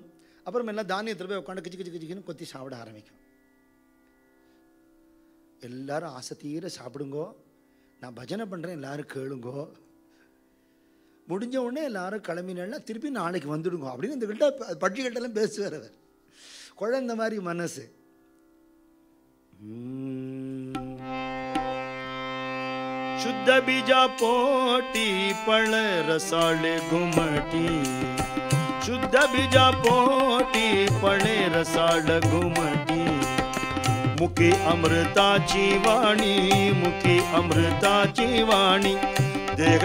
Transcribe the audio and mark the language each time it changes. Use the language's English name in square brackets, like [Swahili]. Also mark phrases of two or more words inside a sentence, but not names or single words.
[Tamil] அப்புறம் எல்லாம் தானியத்தில் போய் உட்காந்து கிச்சு கிச்சு கிச்சுன்னு கொத்தி சாப்பிட ஆரம்பிக்கும். எல்லாரும் ஆசை தீர சாப்பிடுங்கோ, நான் பஜனை பண்ணுறேன், எல்லாரும் கேளுங்கோ, முடிஞ்ச உடனே எல்லாரும் கிளம்பினா திருப்பி நாளைக்கு வந்துடுங்க அப்படின்னு இந்த கிட்ட பட்சிகள்கிட்டலாம் பேசுவார் அவர். குழந்த மாதிரி மனசு. [Marathi] शुद्ध बीजा पोटी पळ रसाळे घुमटी, शुद्ध बीजा पोटी पळे रसाळ घुमटी, मुखी अमृताची वाणी, मुखी अमृताची वाणी, देह